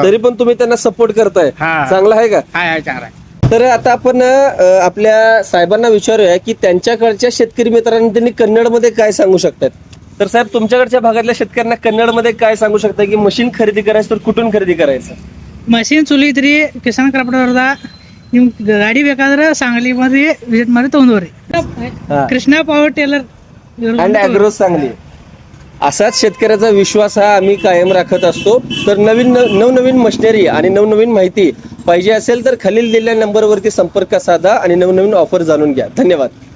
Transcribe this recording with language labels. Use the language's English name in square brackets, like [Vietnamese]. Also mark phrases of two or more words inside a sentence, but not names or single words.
[Marathi] तरी पण तुम्ही त्यांना सपोर्ट करताय. हा. चांगलं आहे का? आहे चांगला आहे. तर आता आपण आपल्या साहेबांना विचारूया की त्यांच्याकडच्या शेतकरी मित्रांनी त्यांनी कन्नडमध्ये काय सांगू शकतात. तर साहेब, तुमच्याकडच्या भागातल्या शेतकऱ्यांना कन्नडमध्ये काय सांगू शकता की मशीन खरेदी करायचं तर कुठून खरेदी करायचं? [Kannada] ಮಷೀನ್ ಚಲೋ ಐತ್ರಿ. ಕಿಸಾನ್ ಕ್ರಾಫ್ಟ್ ಅವ್ರದ ನಿಮ್ ಗಾಡಿ ಬೇಕಾದ್ರೆ सांगली मध्ये ವಿಸಿಟ್ ಮಾಡಿ ತಗೊಂಡ್ರಿ. [Marathi] कृष्णा पॉवर टेलर अँड ॲग्रो सांगली. असाच शेतकऱ्याचा विश्वास हा आम्ही कायम राखत असतो. तर नवनवीन मशिनरी आणि नवनवीन माहिती पाहिजे असेल तर खालील दिलेल्या नंबरवरती संपर्क साधा आणि नवनवीन ऑफर जाणून घ्या. धन्यवाद.